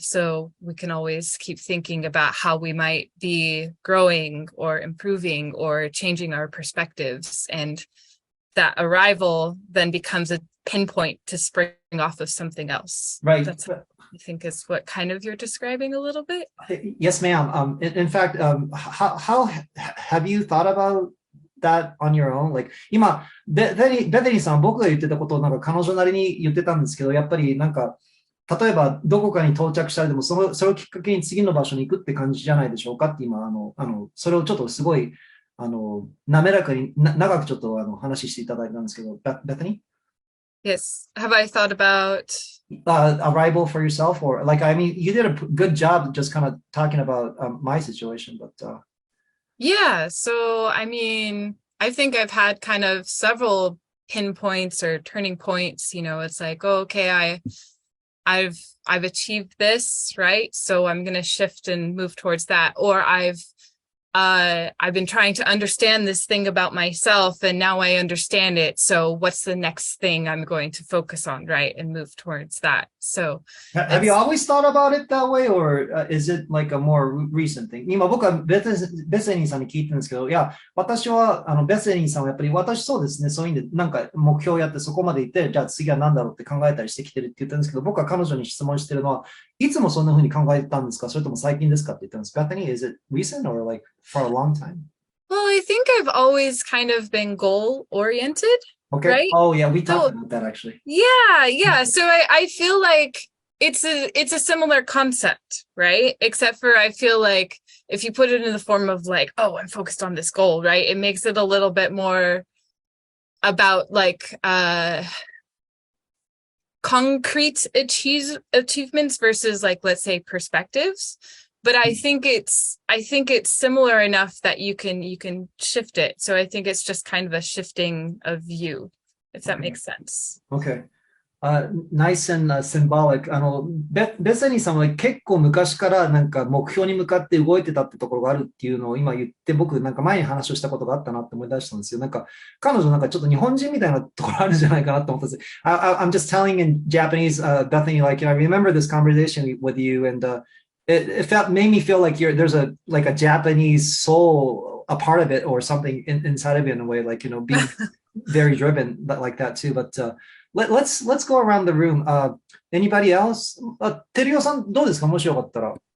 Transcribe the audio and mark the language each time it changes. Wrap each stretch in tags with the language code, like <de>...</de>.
<en>So we can always keep thinking about how we might be growing or improving or changing our perspectives. And that arrival then becomes a pinpoint to spring off of something else. Right. That's what I think is what kind of you're describing a little bit. Yes, ma'am. In fact, how have you thought about that on your own?</en> <ja>Like 今、ベテリーさんは僕が言ってたことをなんか彼女なりに言ってたんですけど、やっぱりなんか、例えばどこかに到着したらでもそれをきっかけに次の場所に行くって感じじゃないでしょうかって今、それをちょっとすごい、滑らかに長くちょっと話していただいたんですけど、Bethany?</ja> <en>Yes. Have I thought about arrival for yourself, or like, I mean, you did a good job just kind of talking about my situation, but yeah. So, I mean, I think I've had kind of several pinpoints or turning points. It's like, oh, okay, I've achieved this, right? So I'm going to shift and move towards that. Or I've been trying to understand this thing about myself, and now I understand it. So what's the next thing I'm going to focus on, right? And move towards that. So have you always thought about it that way, or is it like a more recent thing?</en> <ja>今僕はベセニーさんに聞いてるんですけど、いや、私はベセニーさんはやっぱり私そうですね、そういうんでなんか目標やってそこまで行って、じゃあ次は何だろうって考えたりしてきてるって言ってるんですけど、僕は彼女に質問してるのは、いつもそんな風に考えてたんですか、それとも最近ですかって言ってるんですか?</ja> <en>Bethany, is it recent or like for a long time? Well, I think I've always kind of been goal oriented. Okay. Right? Oh yeah, we talked about that actually. Yeah. So I feel like it's a similar concept, right? Except for I feel like if you put it in the form of like, oh, I'm focused on this goal, right? It makes it a little bit more about like concrete achievements versus like, let's say, perspectives. But I think it's similar enough that you can shift it. So I think it's just kind of a shifting of view, if that makes sense. Okay. Nice and symbolic.</en> <ja>ベセニーさんは結構昔からなんか目標に向かって動いてたってところがあるっていうのを今言って、僕なんか前に話をしたことがあったなって思い出したんですよ。なんか彼女なんかちょっと日本人みたいなところあるんじゃないかなと思ったんです。</ja> <en>I'm just telling in Japanese, Bethany, like, I remember this conversation with you, and it made me feel like there's a Japanese soul, a part of it or something inside of you in a way, like, being very driven like that too. But let's go around the room. Anybody else?</en> <ja>テリオさんどうですか、もしよかったら。</ja>